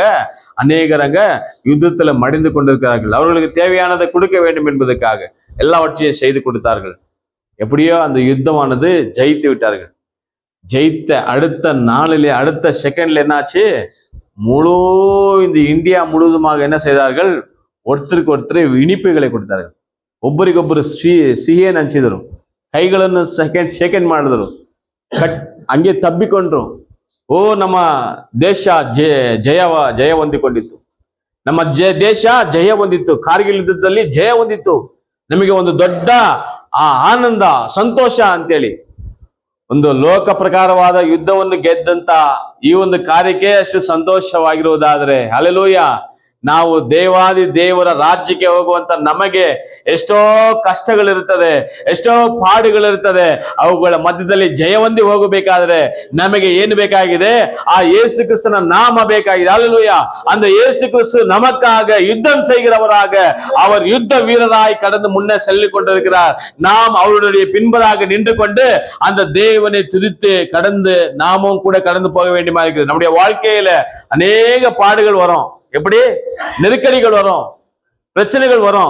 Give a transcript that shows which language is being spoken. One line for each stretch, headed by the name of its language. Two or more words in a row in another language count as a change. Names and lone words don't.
Tamil: அநேகர் அங்க யுத்தத்துல மடிந்து கொண்டிருக்கிறார்கள், அவர்களுக்கு தேவையானதை கொடுக்க வேண்டும் என்பதற்காக எல்லாவற்றையும் செய்து கொடுத்தார்கள். எப்படியோ அந்த யுத்தமானது ஜெயித்து விட்டார்கள். ஜெயித்த அடுத்த நாளிலே, அடுத்த செகண்ட்ல என்னாச்சு? முழு இந்த இந்தியா முழுவதுமாக என்ன செய்தார்கள்? ஒருத்தருக்கு ஒருத்தர் இனிப்புகளை கொடுத்தார்கள்.
Kannada: ಒಬ್ಬರಿಗೊಬ್ಬರು ಸಿಹಿಯನ್ನು ಹಂಚಿದರು, ಕೈಗಳನ್ನು ಶೇಖರಣೆ ಮಾಡಿದರು, ಹಂಗೆ ತಬ್ಬಿಕೊಂಡ್ರು. ಓ, ನಮ್ಮ ದೇಶ ಜಯ ಹೊಂದಿಕೊಂಡಿತ್ತು, ನಮ್ಮ ದೇಶ ಜಯ ಹೊಂದಿತ್ತು, ಕಾರ್ಗಿಲ್ ಯುದ್ಧದಲ್ಲಿ ಜಯ ಹೊಂದಿತ್ತು, ನಮಗೆ ಒಂದು ದೊಡ್ಡ ಆನಂದ ಸಂತೋಷ ಅಂತೇಳಿ. ಒಂದು ಲೋಕ ಪ್ರಕಾರವಾದ ಯುದ್ಧವನ್ನು ಗೆದ್ದಂತ ಈ ಒಂದು ಕಾರ್ಯಕ್ಕೆ ಅಷ್ಟು ಸಂತೋಷವಾಗಿರುವುದಾದ್ರೆ, ಹಲ್ಲೆಲೂಯಾ, ನಾವು ದೇವಾದಿ ದೇವರ ರಾಜ್ಯಕ್ಕೆ ಹೋಗುವಂತ ನಮಗೆ ಎಷ್ಟೋ ಕಷ್ಟಗಳಿರುತ್ತದೆ, ಎಷ್ಟೋ ಪಾಡುಗಳಿರುತ್ತದೆ. ಅವುಗಳ ಮಧ್ಯದಲ್ಲಿ ಜಯವಂದಿ ಹೋಗಬೇಕಾದ್ರೆ ನಮಗೆ ಏನು ಬೇಕಾಗಿದೆ? ಆ ಯೇಸು
Tamil: கிறிஸ்துவின் நாம
Kannada: ಬೇಕಾಗಿದೆ. ஹல்லேலூயா.
Tamil: அந்த இயேசு கிறிஸ்து நமக்காக யுத்தம் செய்கிறவராக, அவர் யுத்த வீரராய் கடந்து முன்னே செல்லிக் கொண்டிருக்கிறார். நாம் அவருடைய பின்பதாக நின்று கொண்டு அந்த தேவனை துதித்து கடந்து நாமும் கூட கடந்து போக வேண்டியமா இருக்குது. நம்முடைய வாழ்க்கையில அநேக பாடுகள் வரும், எப்படி நெருக்கடிகள் வரும், பிரச்சனைகள் வரும்.